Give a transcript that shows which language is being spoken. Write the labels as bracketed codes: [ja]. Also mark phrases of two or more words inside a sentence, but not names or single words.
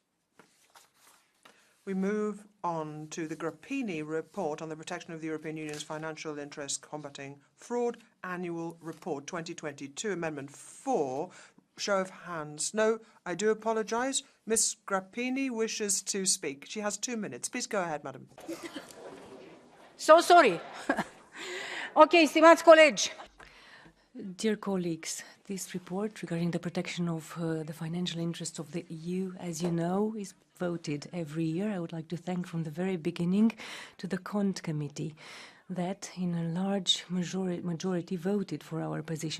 [en] We move on to the Grappini report on the protection of the European Union's financial interests combating fraud, annual report 2022, Amendment 4. Show of hands. No, I do apologise. Ms. Grappini wishes to speak. She has 2 minutes. Please go ahead, madam. So sorry. [ro] Okay, stimați colegi. [en] Dear colleagues, this report regarding the protection of the financial interests of the EU, as you know, is voted every year. I would like to thank from the very beginning to the CONT committee that in a large majority voted for our position.